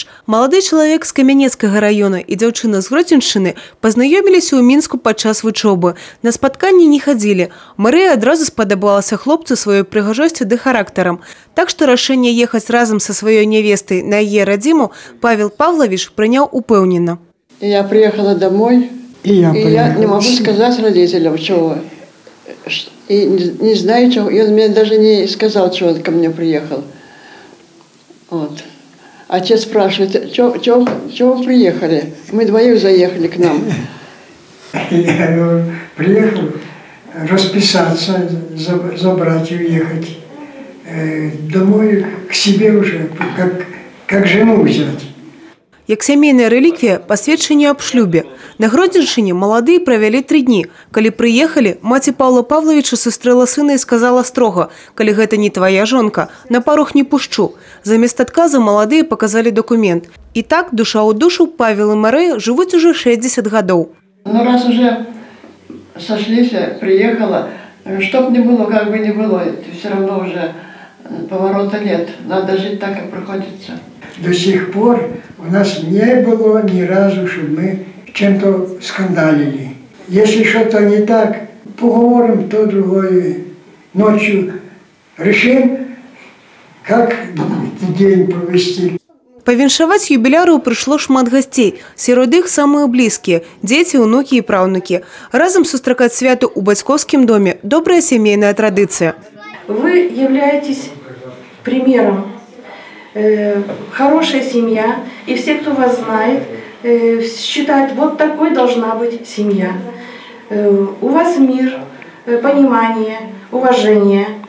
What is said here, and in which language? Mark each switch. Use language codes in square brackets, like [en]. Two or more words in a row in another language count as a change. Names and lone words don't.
[be] Малады чалавек з Камянецкага района і дзяўчына з Гродзеншчыны пазнаёміліся ў Мінску падчас вучобы. На спатканні не хадзілі. Марыя адразу спадабалася хлопцу сваёй прыгажосцю ды характарам. Так што рашэнне ехаць разам са сваёй нявестай на яе радзіму Павел Павлович прыняў упэўнена. [ru] Я приехала домой, и я не могу сказать родителям, чего. И не знаю, чего. И он мне даже не сказал, чего он ко мне приехал. Вот. Отец спрашивает, чего вы приехали? Мы двоих заехали к нам. Я говорю, приехал расписаться, забрать и уехать. Домой к себе уже, как жену взять. [be] Як сямейная рэліквія пасведчанне аб шлюбе. На Гродзеншчыне маладыя правялі 3 дні. Калі прыехалі, маці Павла Павловича сустрэла сына і сказала строга: «Калі гэта не твоя жонка, на парог не пушчу». Замест адказа маладыя показалі документ. І так, душа ў душу, Павел і Марыя жывуць уже 60 гадоў. [ru] Ну раз уже сошлись, приехала, чтоб не было, как бы не было, все равно уже поворота нет. Надо жить так, как приходится. До сих пор у нас не было ни разу, чтобы мы чем-то скандалили. Если что-то не так, поговорим, то другое. Ночью решим, как день провести. [be] Павіншаваць юбіляру прыйшло шмат гасцей. Сярод іх самыя блізкія – дзеці, унукі і праўнукі. Разам сустракаць свято ў бацькоўскім доме – добрая сямейная традыцыя. [ru] Вы являетесь примером. Хорошая семья, и все, кто вас знает, считают, вот такой должна быть семья. У вас мир, понимание, уважение.